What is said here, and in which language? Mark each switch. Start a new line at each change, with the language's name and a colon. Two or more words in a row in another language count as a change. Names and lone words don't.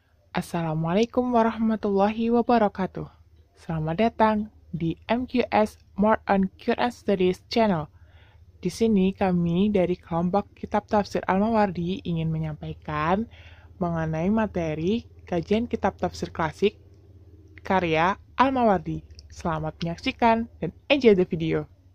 Arabic: السلام عليكم ورحمة الله وبركاته.
Indonesian: Selamat datang di MQS More on Quran Studies Channel. Di sini kami dari kelompok Kitab Tafsir Al-Mawardi ingin menyampaikan mengenai materi kajian kitab tafsir klasik karya Al-Mawardi. Selamat menyaksikan dan
English: enjoy the video.